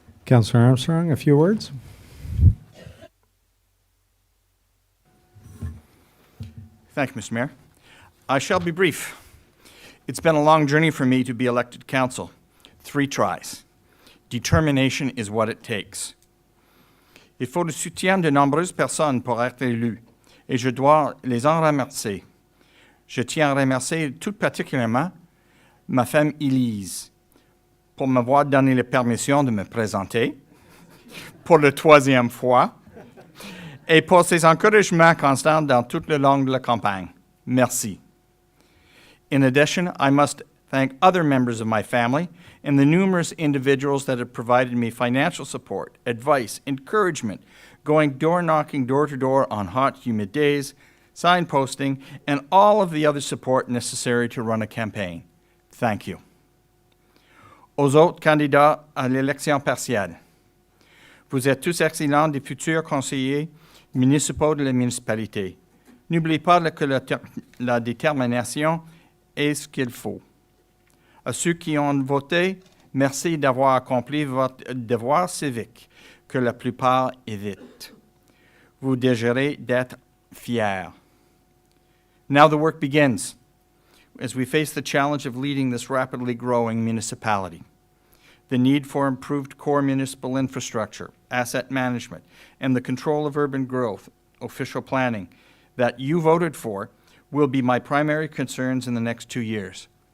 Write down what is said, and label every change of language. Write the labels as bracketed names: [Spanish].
[English] Councillor Armstrong, a few words. Thank you, Mr. Mayor. I shall be brief. It's been a long journey for me to be elected council. 3 tries. Determination is what it takes. [French] Il faut le soutien de nombreuses personnes pour être élu, et je dois les en remercier. Je tiens à remercier tout particulièrement ma femme Élise pour m'avoir donné la permission de me présenter pour la 3e fois, et pour ses encouragements constants dans toute le long de la campagne. Merci. [English] In addition, I must thank other members of my family and the numerous individuals that have provided me financial support, advice, encouragement, going door-knocking door-to-door on hot, humid days, signposting, and all of the other support necessary to run a campaign. Thank you. [French] Aux autres candidats à l'élection partielle, vous êtes tous excellents des futurs conseillers municipaux de la municipalité. N'oubliez pas que la détermination est ce qu'il faut. À ceux qui ont voté, merci d'avoir accompli votre devoir civique, que la plupart évitent. Vous désirez d'être fiers. [English] Now the work begins, as we face the challenge of leading this rapidly growing municipality. The need for improved core municipal infrastructure, asset management, and the control of urban growth, official planning, that you voted for will be my primary concerns in the next 2 years.